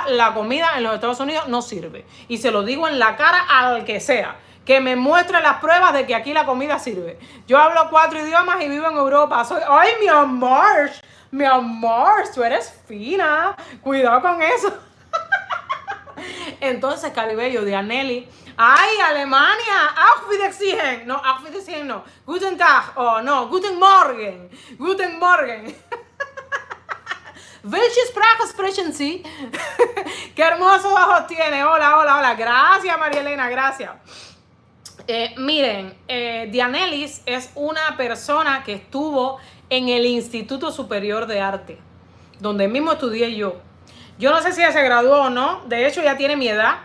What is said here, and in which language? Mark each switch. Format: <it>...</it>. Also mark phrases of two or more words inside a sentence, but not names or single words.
<es>La comida en los Estados Unidos no sirve. Y se lo digo en la cara al que sea, que me muestre las pruebas de que aquí la comida sirve. Yo hablo 4 idiomas y vivo en Europa. Ay, mi amor, tú eres fina. Cuidado con eso. Entonces, Calibello, de Aneli. Ay, Alemania,</es> <de>Auf Wiedersehen. No, Auf Wiedersehen no. Guten Tag, oh no, Guten Morgen. Guten Morgen. Welche Sprache sprechen Sie?</de> <es>Qué hermosos ojos tiene. Hola, hola, hola. Gracias, María Elena, gracias. Miren, Dianelis es una persona que estuvo en el Instituto Superior de Arte, donde mismo estudié yo. Yo no sé si ella se graduó o no, de hecho ya tiene mi edad.</es>